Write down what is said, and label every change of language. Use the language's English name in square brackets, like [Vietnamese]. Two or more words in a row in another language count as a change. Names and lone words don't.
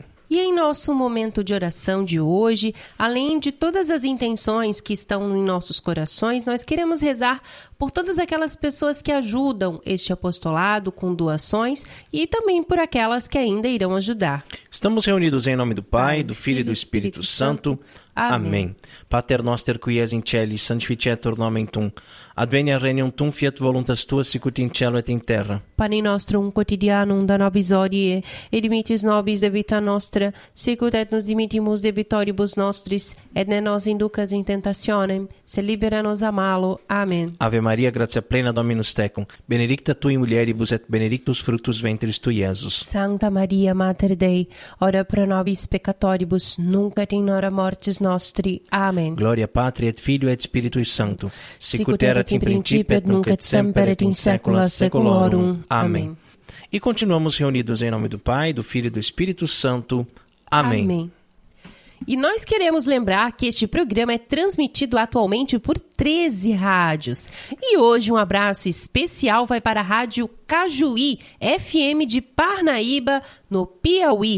[Portuguese] E em nosso momento de oração de hoje, além de todas as intenções que estão em nossos corações, nós queremos rezar por todas aquelas pessoas que ajudam este apostolado com doações e também por aquelas que ainda irão ajudar. Estamos reunidos em nome do Pai, do Filho e do Espírito Santo. Amém. [Latin] Pater noster qui es in celis, sanctificetur nomen tuum. Advenia regnum tuum, fiat voluntas tua, sicut in cielo et in terra. Pane nostrum quotidianum da nobis hodie, et dimitis nobis debita nostra, sicut et nos dimittimus debitoribus nostris, et ne nos inducas in tentationem, se libera nos a malo. Amen. Ave Maria, gratia plena Dominus tecum, benedicta tui mulieribus et benedictus fructus ventris tui, Iesus. Santa Maria, Mater Dei, ora pro nobis peccatoribus, nunc et in hora mortis nostri. Amen. Gloria Patri et Filio et Spiritui Sancto, sicut erat in principio et nunc et semper et in saecula saeculorum. [Portuguese] Amém. E continuamos reunidos em nome do Pai, do Filho e do Espírito Santo. Amém. Amém. E nós queremos lembrar que este programa é transmitido atualmente por 13 rádios. E hoje um abraço especial vai para a Rádio Cajuí, FM de Parnaíba, no Piauí.